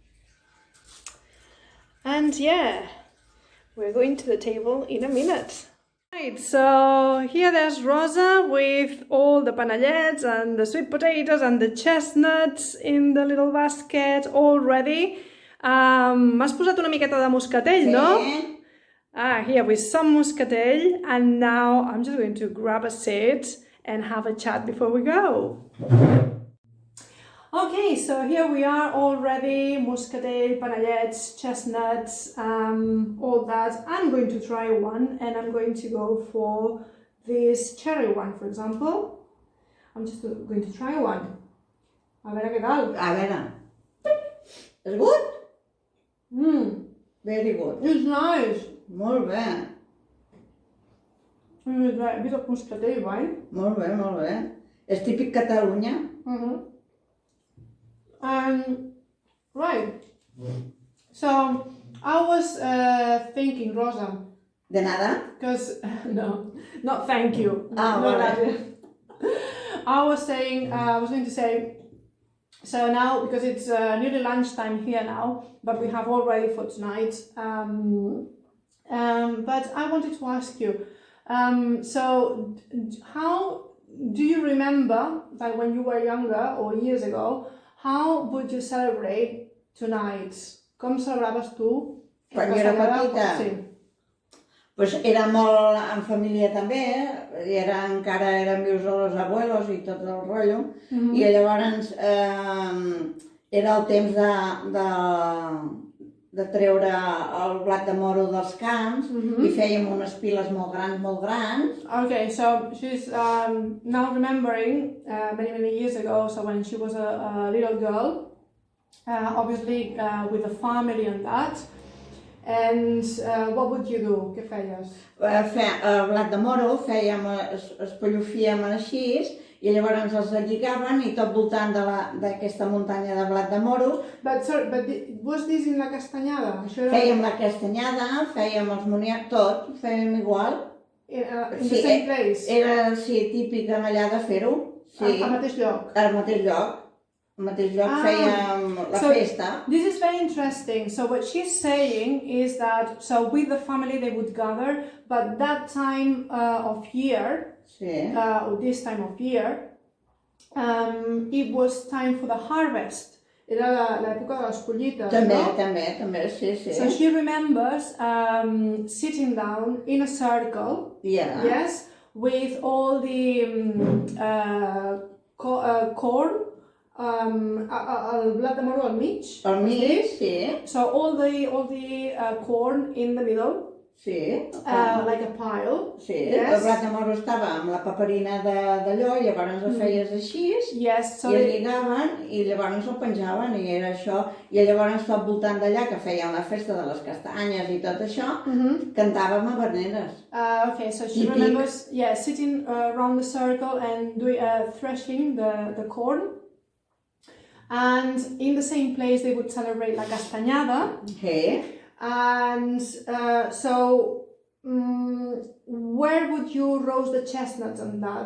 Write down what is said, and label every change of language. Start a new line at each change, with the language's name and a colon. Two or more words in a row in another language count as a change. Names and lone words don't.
English: And yeah, we're going to the table in a minute. Right, so here there's Rosa with all the panellets and the sweet potatoes and the chestnuts in the little basket, all ready.
Catalan: M'has posat una miqueta de moscatell, no?
English: Here with some muscadine, and now I'm just going to grab a seat and have a chat before we go. Okay, so here we are all ready, muscadine, panellets, chestnuts, all that. I'm going to try one, and I'm going to go for this cherry one, for example. I'm just going to try one.
Catalan: A veure què tal. A veure.
English: És good? Very good. It's nice.
Catalan: Molt bé.
English: It's like a bit of muscadine wine.
Catalan: Molt bé, molt bé. És típic Catalunya.
English: Right. So I was thinking, Rosa.
Spanish: De nada?
English: Because no, not thank you.
Catalan: Vale.
English: I was going to say. So now, because it's nearly lunchtime here now, but we have all ready for tonight. But I wanted to ask you. So, how do you remember, like when you were younger or years ago? How would you celebrate tonight?
Catalan: Com celebraves tu? Quan jo era petita? Sí. Pues era molt en família també, encara eren vius els abuelos i tot el rotllo, i llavors era el temps de treure el blat de moro dels camps i fèiem unes piles molt grans.
English: Okay, so she's now remembering many years ago, so when she was a little girl, obviously with a family and that. And what would you do?
Catalan: Què feies? El blat de moro espellofíem així i llavors els lligaven i tot voltant d'aquesta muntanya de blat de moro.
English: But was this in la castanyada?
Catalan: Fèiem la castanyada, fèiem els moniacs, tot, fèiem igual.
English: In the same place?
Catalan: Era, típic allà de fer-ho. Al mateix lloc? Al mateix lloc. Al mateix lloc fèiem la festa.
English: This is very interesting. So what she's saying is that, so with the family they would gather, but that time of year, or this time of year, it was time for the harvest.
Catalan: Era l'època de les collites, També, sí.
English: So she remembers sitting down in a circle, yes, with all the corn,
Catalan: el blat de moro al mig. Al mig, sí.
English: So all the corn in the middle.
Catalan: Sí.
English: Like a pile.
Catalan: Sí, yes. El blat de moro estava amb la paperina d'allò i llavors el feies així i el lligaven i llavors el penjaven i era això. I llavors tot voltant d'allà que feien la festa de les castanyes i tot això, cantàvem habaneres.
English: Okay, so she remembers sitting around the circle and threshing the corn. And in the same place they would celebrate la castanyada. Okay. And so, where would you roast the chestnuts and that?